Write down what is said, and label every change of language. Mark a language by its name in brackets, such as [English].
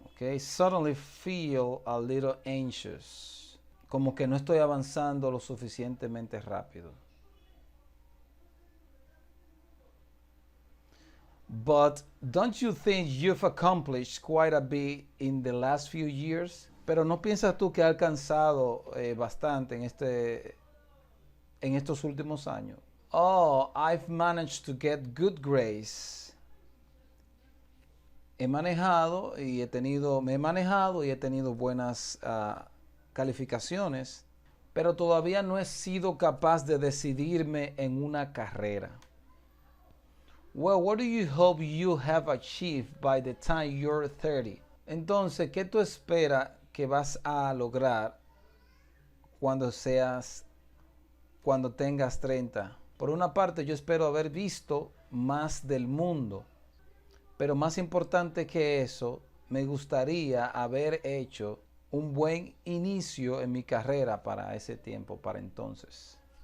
[English] Okay, suddenly feel a little anxious. [Spanish] Como que no estoy avanzando lo suficientemente rápido. [English] But don't you think you've accomplished quite a bit in the last few years? [Spanish] Pero ¿no piensas tú que has alcanzado bastante en estos últimos años? [English] Oh, I've managed to get good grades. [Spanish] Me he manejado y he tenido buenas calificaciones, pero todavía no he sido capaz de decidirme en una carrera. Well, what do you hope you have achieved by the time you're 30? Entonces, ¿qué tú esperas que vas a lograr cuando tengas 30? Por una parte, yo espero haber visto más del mundo. Pero más importante que eso, me gustaría haber hecho un buen inicio en mi carrera para ese tiempo, para entonces.